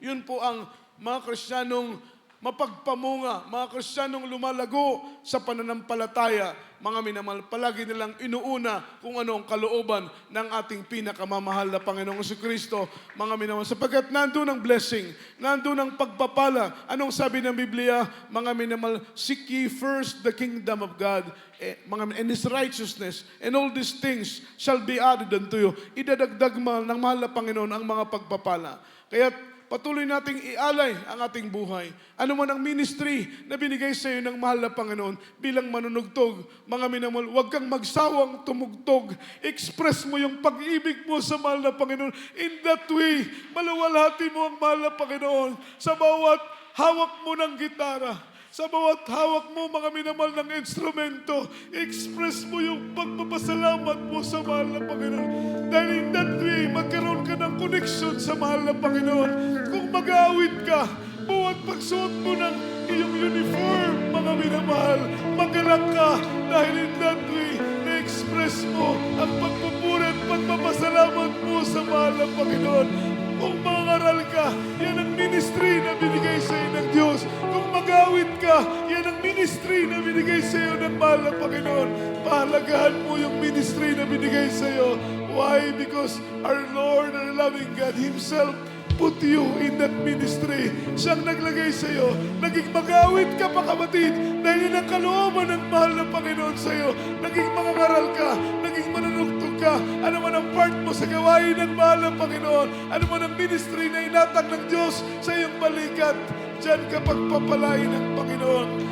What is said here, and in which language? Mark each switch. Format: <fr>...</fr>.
<tl>Yun po ang mga Kristiyanong mapagpamunga, mga Kristiyanong lumalago sa pananampalataya, mga minamahal, palagi nilang inuuna kung ano ang kalooban ng ating pinakamamahal na Panginoong Jesucristo, mga minamahal. Sapagkat nandun ang blessing, nandun ang pagpapala. Anong sabi ng Biblia? Mga minamahal,</tl> <en>seek ye first the kingdom of God and His righteousness, and all these things shall be added unto you.</en> <tl>Idadagdag ng mahal na Panginoon ang mga pagpapala. Kaya patuloy nating ialay ang ating buhay. Ano man ang ministry na binigay sa iyo ng mahal na Panginoon bilang manunugtog, mga minamahal, huwag kang magsawang tumugtog. Express mo yung pag-ibig mo sa mahal na Panginoon.</tl> <en>In that way,</en> <tl>maluwalhati mo ang mahal na Panginoon sa bawat hawak mo ng gitara. Sa bawat hawak mo, mga minamahal ng instrumento, express mo yung pagpapasalamat mo sa mahal na Panginoon. Dahil</tl> <en>in that way,</en> <tl>magkaroon ka ng connection sa mahal na Panginoon. Kung mag-aawit ka, bawat pagsuot mo ng iyong uniform, mga minamahal, magalang ka dahil</tl> <en>in that way,</en> <tl>na-express mo ang pagpupuri at pagpapasalamat mo sa mahal na Panginoon. Kung mangaral ka, yan ang ministry na binigay sa iyo ng Diyos. Kung mag-awit ka, yan ang ministry na binigay sa iyo ng mahal na Panginoon. Pahalagahan mo yung ministry na binigay sa iyo.</tl> <en>Why? Because our Lord, our loving God Himself put you in that ministry.</en> <tl>Siyang naglagay sa iyo. Naging mag-awit ka pa, kapatid, dahil yun ang kalooban ng mahal na Panginoon sa iyo. Naging mangangaral ka, naging manunugtog ka. Ano man ang part mo sa gawain ng mahal na Panginoon, ano man ang ministry na inatag ng Diyos sa iyong balikat, diyan ka pagpapalain ng Panginoon.</tl>